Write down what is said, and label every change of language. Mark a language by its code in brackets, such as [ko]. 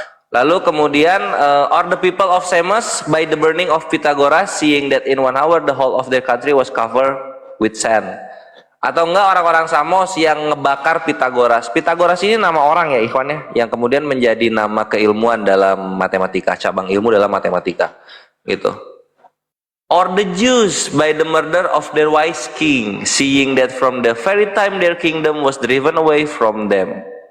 [id] Lalu kemudian [en] or the people of Samos by the burning of Pythagoras, seeing that in 1 hour the whole of their country was covered with sand. [id] Atau enggak orang-orang Samos yang ngebakar Pythagoras. Pythagoras ini nama orang ya ikhwan ya, yang kemudian menjadi nama keilmuan dalam matematika, cabang ilmu dalam matematika gitu. [en] Or the Jews by the murder of their wise king, seeing that from the very time their kingdom was driven away from them.